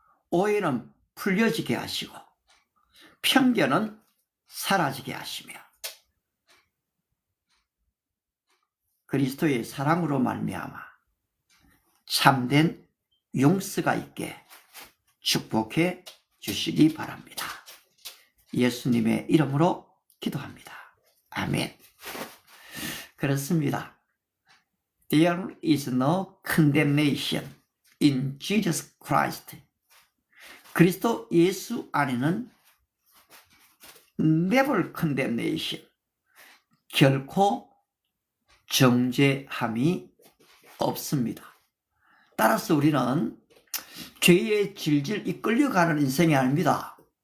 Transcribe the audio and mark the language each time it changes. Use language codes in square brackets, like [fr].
[ko] 오해는 풀려지게 하시고 편견은 사라지게 하시며 그리스도의 사랑으로 말미암아 참된 용서가 있게 축복해 주시기 바랍니다. 예수님의 이름으로 기도합니다. 아멘. 그렇습니다. [en] There is no condemnation in Jesus Christ. [ko] 그리스도 예수 안에는 [en] never condemnation, [ko] 결코 정죄함이 없습니다. 따라서 우리는 죄에 질질 이끌려가는 인생이 아닙니다.